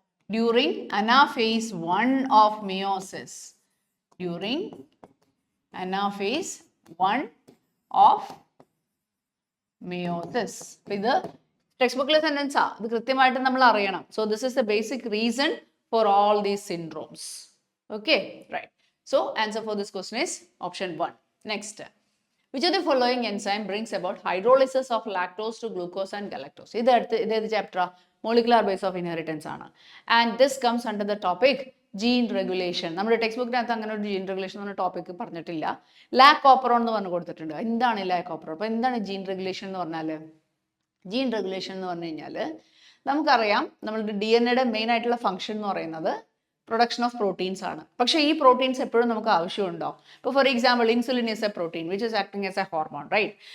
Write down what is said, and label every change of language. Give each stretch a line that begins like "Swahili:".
English: during anaphase 1 of meiosis. During anaphase 1 of meiosis.
Malayalam: ഇത് text ബുക്കിലെ sentence ആ, ഇത് കൃത്യമായിട്ട് നമ്മൾ അറിയണം.
English: So this is the basic reason for all these syndromes. Okay, right. So answer for this question is option 1. Next, which of the following enzyme brings about hydrolysis of lactose to glucose and galactose?
Malayalam: ഇത് chapter
English: molecular base of inheritance ആണ്. And this comes under the topic gene regulation.
Malayalam: നമ്മുടെ text ബുക്കിനകത്ത് അങ്ങനെ ഒരു gene regulation എന്ന topic പറഞ്ഞിട്ടില്ല. Lac operon എന്ന് പറഞ്ഞു കൊടുത്തിട്ടുണ്ട്. എന്താണ് ലാക് ഓപ്പറോൺ? അപ്പോൾ എന്താണ് ജീൻ റെഗുലേഷൻ എന്ന് പറഞ്ഞാൽ? ജീൻ റെഗുലേഷൻ എന്ന് പറഞ്ഞു കഴിഞ്ഞാൽ നമുക്കറിയാം, നമ്മളുടെ DNA മെയിൻ ആയിട്ടുള്ള ഫംഗ്ഷൻ എന്ന് പറയുന്നത്
English: production of proteins
Malayalam: ആണ്. പക്ഷേ ഈ പ്രോട്ടീൻസ് എപ്പോഴും നമുക്ക് ആവശ്യമുണ്ടോ? ഇപ്പോൾ
English: For example insulin is a protein which is acting as a hormone, right?